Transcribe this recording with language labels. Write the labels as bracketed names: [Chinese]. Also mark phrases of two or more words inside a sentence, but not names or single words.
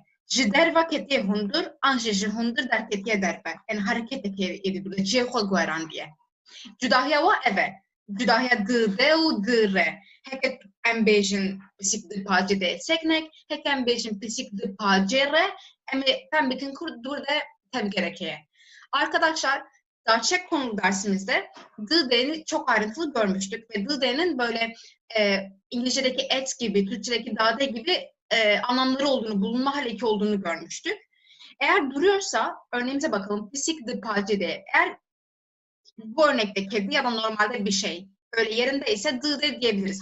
[Kurdish] Ji derva ketiye hundir, an jî ji hundir derketiye derve. Yani hareketekê êdî bide, ciyê xwe guherandiye. Cudahiya wa ev e. Cudahiya di de û di re. Heke em bêjin pisîk di pacê de seknek, heke em bêjin pisîk di pacê re, em ê fehm bikin ku dûr de tevgerekê ye. [Turkish] Arkadaşlar, Daçek konu dersimizde dı'ni çok ayrıntılı görmüştük ve dı'nin böyle İngilizce'deki et gibi, Türkçe'deki dade gibi anlamları olduğunu, bulunma haleki olduğunu görmüştük. Eğer duruyorsa, örneğimize bakalım, [Kurdish] pisik de pacede, [Turkish] eğer bu örnekte kedi ya da normalde bir şey öyle yerindeyse dı'de diyebiliriz.